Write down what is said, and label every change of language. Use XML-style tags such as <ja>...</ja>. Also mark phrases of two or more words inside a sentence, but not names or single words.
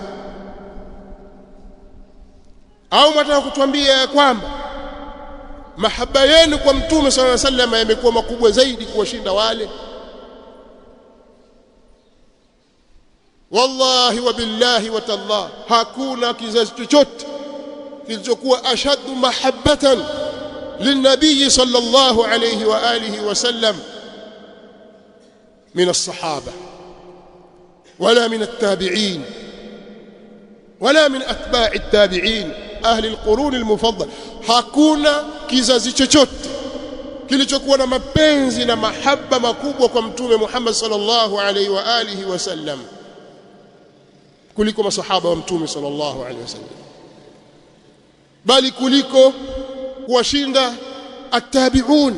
<sw>Au mtaka kutuambia ya kwamba mahaba yenu kwa mtume</sw> <ar>صلى الله عليه وسلم</ar> <sw>yamekuwa makubwa zaidi kuwashinda wale?</sw> <ar>والله وبالله وتالله,</ar> <sw>hakuna kizazi chochote kilichokuwa</sw> <ar>أشد محبة للنبي صلى الله عليه وآله وسلم من الصحابة ولا من التابعين ولا من أتباع التابعين أهل القرون المفضل.</ar> <sw>Hakuna kizazi chochote kilichokuwa na mapenzi na mahaba makubwa kwa mtume Muhammad</sw> <ar>صلى الله عليه وآله وسلم</ar> <sw>kuliko masahaba wa mtume</sw> <ar>صلى الله عليه وسلم,</ar> <sw>bali kuliko kuwashinda at-tabi'un.</sw>